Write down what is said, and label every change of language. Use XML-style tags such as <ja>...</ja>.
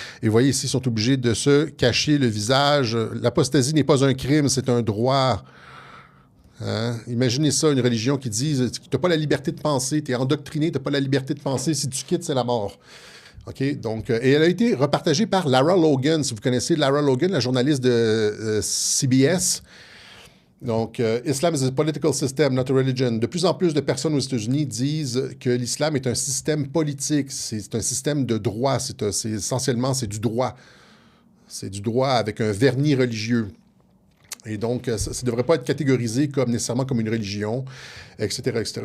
<fr>Et vous voyez ici, ils sont obligés de se cacher le visage. L'apostasie n'est pas un crime, c'est un droit. Hein? Imaginez ça, une religion qui dit « tu n'as pas la liberté de penser, tu es endoctriné, tu n'as pas la liberté de penser, si tu quittes, c'est la mort ». OK, donc, et elle a été repartagée par Lara Logan. Si vous connaissez Lara Logan, la journaliste de CBS.</fr> <en>Donc, Islam is a political system, not a religion.</en> <fr>De plus en plus de personnes aux États-Unis disent que l'islam est un système politique, c'est un système de droit, essentiellement, c'est du droit. C'est du droit avec un vernis religieux. Et donc, ça ne devrait pas être catégorisé nécessairement comme une religion, etc., etc.</fr>